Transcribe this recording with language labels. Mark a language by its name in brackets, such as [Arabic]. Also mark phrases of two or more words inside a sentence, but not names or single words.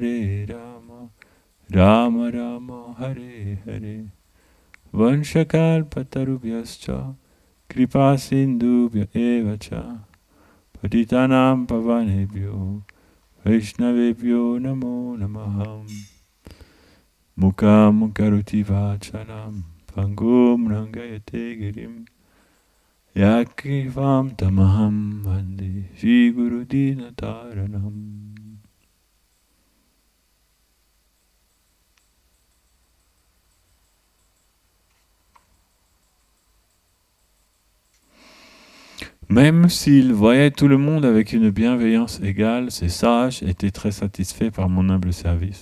[Sanskrit] Rama Rama Hare Hare Vanshakalpatarubhyascha Kripa Sindhubhya Evacha Patitanam Pavanebhyo Vaishnavebhyo Namo Namaham Mukam Karoti Vachalam Pangum Rangayate Girim Yakrivam Tamaham Vande Shri Guru Dinataranam. [French] Même s'il voyait tout le monde avec une bienveillance égale, ces sages étaient très satisfaits par mon humble service.